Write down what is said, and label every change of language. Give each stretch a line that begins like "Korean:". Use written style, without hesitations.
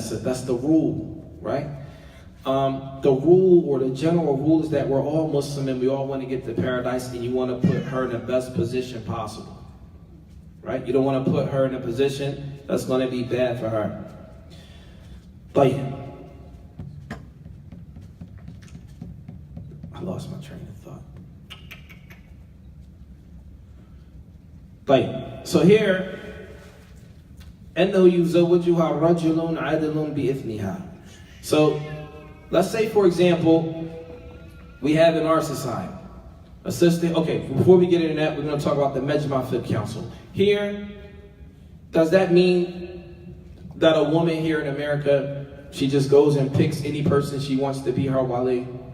English: So that's the rule, right? The rule or the general rule is that we're all Muslim and we all want to get to paradise, and you want to put her in the best position possible, right? You don't want to put her in a position that's going to be bad for her. But I lost my train of thought. So here,
Arabic: أنه يزوجها رجل عدل بإثمها. So
English: let's say, for example, we have in our society a sister. Okay, before we get into that, we're going to talk about the Mejma Fiqh Council. Here, does that mean that a woman here in America, she just goes and picks any person she wants to be her wali?